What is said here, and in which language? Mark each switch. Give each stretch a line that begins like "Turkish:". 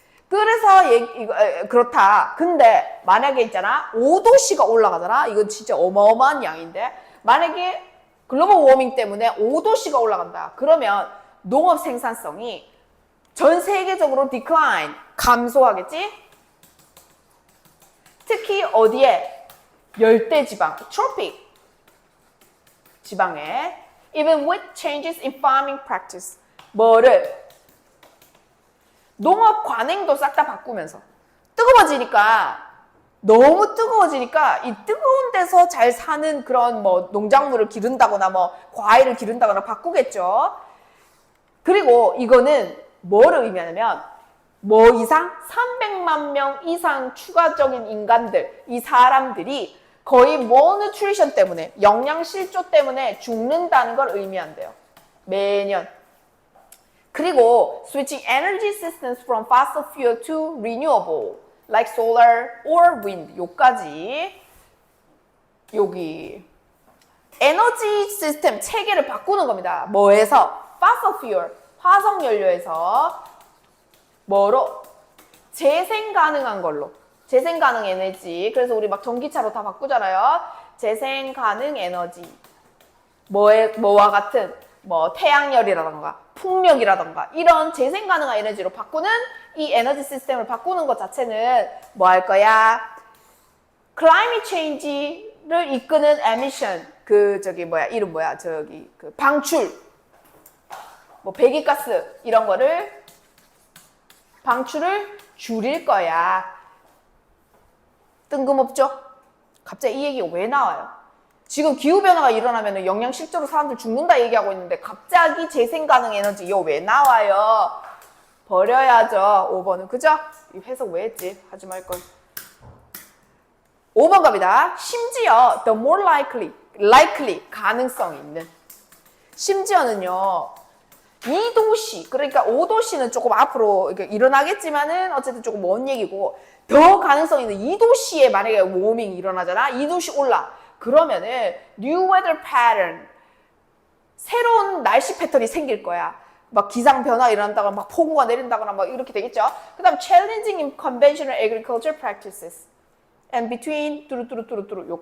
Korean: 그래서 그렇다. 근데 만약에 있잖아 5도씨가 올라가잖아. 이건 진짜 어마어마한 양인데 만약에 글로벌 워밍 때문에 5도씨가 올라간다. 그러면 농업 생산성이 전 세계적으로 decline, 감소하겠지? 특히 어디에? 열대지방,
English: tropic
Korean: 지방에
English: even with changes in farming practice.
Korean: 뭐를? 농업 관행도 싹 다 바꾸면서 뜨거워지니까 너무 뜨거워지니까 이 뜨거운 데서 잘 사는 그런 뭐 농작물을 기른다거나 뭐 과일을 기른다거나 바꾸겠죠. 그리고 이거는 뭐를 의미하냐면 뭐 이상 300만 명 이상 추가적인 인간들, 이 사람들이 거의 malnutrition 때문에 영양실조 때문에 죽는다는 걸 의미한대요. 매년.
English: 그리고 switching energy systems from fossil fuel to renewable like solar or wind.
Korean: 요까지 여기 에너지 시스템 체계를 바꾸는 겁니다. 뭐에서?
English: fossil fuel,
Korean: 화석연료에서 뭐로? 재생 가능한 걸로. 재생 가능 에너지. 그래서 우리 막 전기차로 다 바꾸잖아요. 재생 가능 에너지. 뭐와 같은 뭐 태양열이라던가 풍력이라던가 이런 재생 가능한 에너지로 바꾸는 이 에너지 시스템을 바꾸는 것 자체는 뭐 할 거야?
English: climate change
Korean: 를 이끄는 emission. 이름 뭐야? 방출. 뭐 배기가스 이런 거를 방출을 줄일 거야. 뜬금없죠? 갑자기 이 얘기가 왜 나와요? 지금 기후변화가 일어나면 영양실조로 사람들 죽는다 얘기하고 있는데 갑자기 재생가능 에너지 이거 왜 나와요? 버려야죠. 5번은. 그죠? 이 해석 왜 했지? 하지 말걸. 5번 갑니다. 심지어
English: the more likely
Korean: 가능성이 있는. 심지어는요. 2도씨, 그러니까 5도씨는 조금 앞으로 일어나겠지만은 어쨌든 조금 먼 얘기고 더 가능성 있는 2도씨에 만약에 워밍이 일어나잖아. 2도씨 올라. 그러면은
English: new weather pattern,
Korean: 새로운 날씨 패턴이 생길 거야. 막 기상 변화가 일어난다거나 막 폭우가 내린다거나 막 이렇게 되겠죠. 그다음
English: challenging in conventional agriculture practices and between
Korean: 뚜루뚜루뚜루뚜루 요까지